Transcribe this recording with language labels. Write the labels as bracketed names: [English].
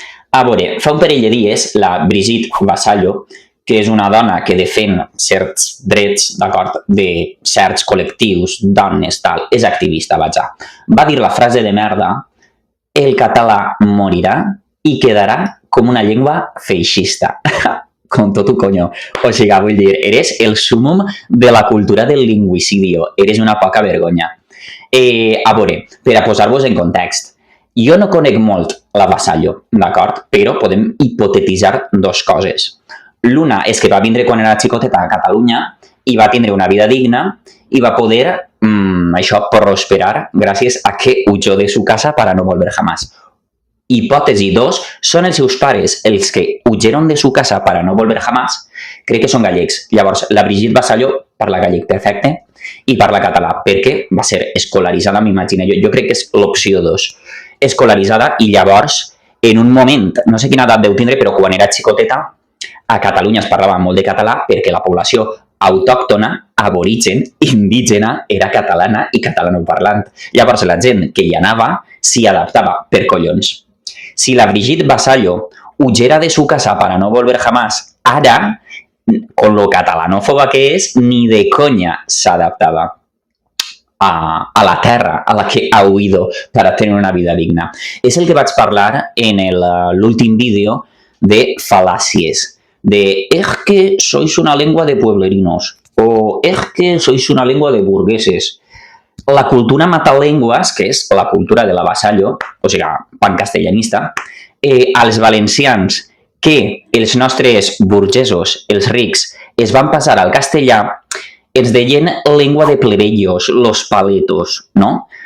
[Catalan] A veure, fa un parell de dies, la Brigitte Vasallo, que és una dona que defèn certs drets, d'acord, de certs col·lectius, dones, tal, és activista, vaja, va dir la frase de merda: el català morirà i quedarà com una llengua feixista. [Spanish] Con tot un coño. [Catalan] O sigui, vull dir, [Spanish] eres el súmum de la cultura del lingüicidio. [Catalan] Eres una poca vergonya. A veure, per a posar-vos en context, jo no conec molt la Vasallo, d'acord? Però podem hipotetitzar dues coses. L'una és que va vindre quan era xicoteta a Catalunya i va tindre una vida digna i va poder, això, prosperar gràcies a que [Spanish] huyó de su casa para no volver jamás. [Catalan] Hipòtesi 2, són els seus pares els que [Spanish] huyeron de su casa para no volver jamás. [Catalan] Crec que són gallecs. Llavors, la Brigitte Vasallo parla gallec perfecte i parla català, perquè va ser escolaritzada, m'imagino. Jo crec que és l'opció 2. Escolaritzada i llavors, en un moment, no sé quina edat deu tindre, però quan era xicoteta, a Catalunya es parlava molt de català perquè la població autòctona, aborigen, indígena, era catalana i catalanoparlant. Llavors, la gent que hi anava s'hi adaptava per collons. [Spanish] Si la Brigitte Vasallo huyera de su casa para no volver jamás, ara, con lo catalanófoba que és, ni de coña [Catalan] s'adaptava a la terra [Spanish] a la que ha huido para tener una vida digna. [Catalan] És el que vaig parlar en l'últim vídeo de fal·làcies, de [Spanish] es que sois una lengua de pueblerinos [Catalan] o [Spanish] es que sois una lengua de burgueses. [Catalan] La cultura matalenguas, que és la cultura de la Vasallo, o sigui, pancastellanista, als valencians que els nostres burgesos, els rics, es van passar al castellà, ens deien [Spanish] lengua de plebeyos, los paletos, [Catalan] no?